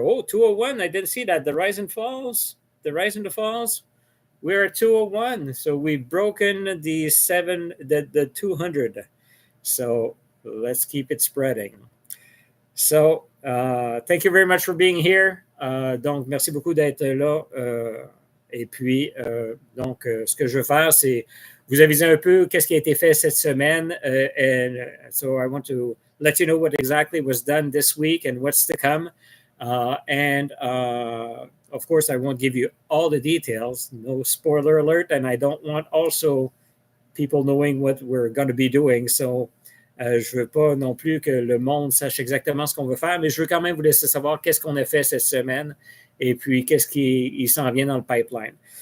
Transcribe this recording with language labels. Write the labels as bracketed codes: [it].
[en] Oh, 201. I didn't see that. The Rise and Falls. The Rise and the Falls. We're at 201. So we've broken the 200. So let's keep it spreading. So thank you very much for being here. [fr] Donc, merci beaucoup d'être là. Et puis, ce que je veux faire, c'est vous aviser un peu qu'est-ce qui a été fait cette semaine. [en] And so I want to let you know what exactly was done this week and what's to come. And of course, I won't give you all the details. No spoiler alert. And I don't want also people knowing what we're going to be doing. [fr] So, je ne veux pas non plus que le monde sache exactement ce qu'on veut faire, mais je veux quand même vous laisser savoir qu'est-ce qu'on a fait cette semaine et puis qu'est-ce qui s'en vient dans le pipeline.